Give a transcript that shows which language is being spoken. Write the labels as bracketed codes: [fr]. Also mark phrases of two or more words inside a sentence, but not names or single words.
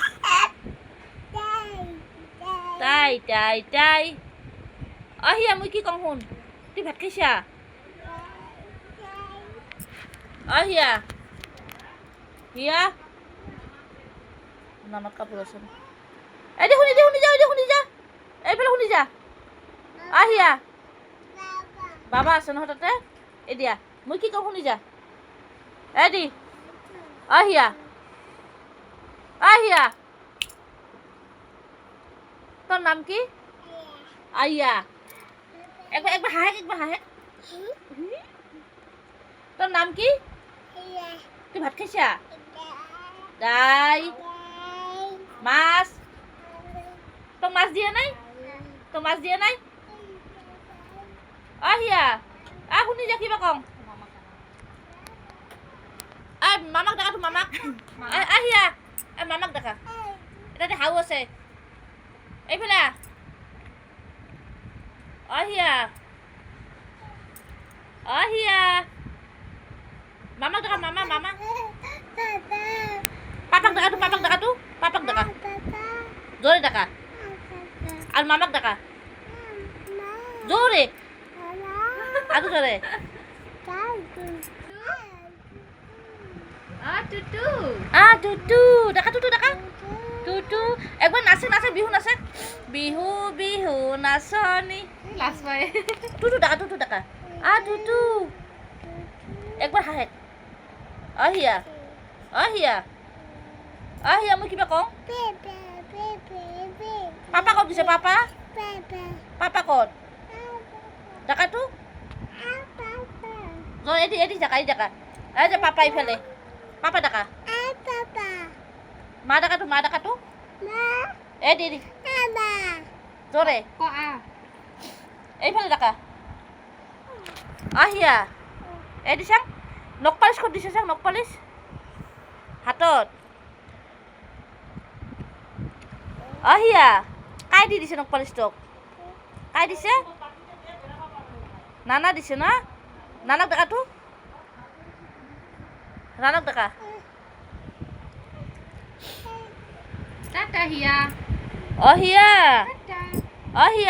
[as] তাই আহিয়া মই কি কম শুন তুই ভাত খাইছা আহিয়া হিয়া নামত কাপোৰ আছে এদি শুনি যা এইফালে শুনি যা আহিয়া বাবা আছে নহয় তাতে এ দিয়া মই কি কম শুনি যা এদি আহিয়া তোর নাম কি আইয়া একবার হাহে তোর নাম কি তুই ভাত খাইছা দাই মাছ তো মাছ দিয়ে নাই আহিয়া শুনি যা কিবা কম মামাক দেখা তো মামাক আহিয়া মামাক দেখা এটা হাউ আছে এইফালে আহিয়া মামাক দেখা মামা পাপাক দেখা জোরে দেখা আর মামাক দেখা জোরে আদু জোরে টুটু দেখা টুটু একবার নাচে বিহু নাচনি টুটু দেখা টুটু একবার হাহে আহিয়া মই কিবা কওঁ পাপা ক'ত দিছে পাপা ক'ত ডাকাটো এদি ডাকা এই যে পাপা ইফালে পাপা ডাকা মা ডাকাটো এদি জোরে এইফালে ডাকা আহিয়া এদি চাং [en] nail polish [as] ক'ত দিছে চাং [en] nail polish [as] হাতত আহিয়া কাই দিছে নখ পালিচটোক কাই দিছে নানা দিছে না নানাক ডাকাটো নানাক ডাকা আহিয়া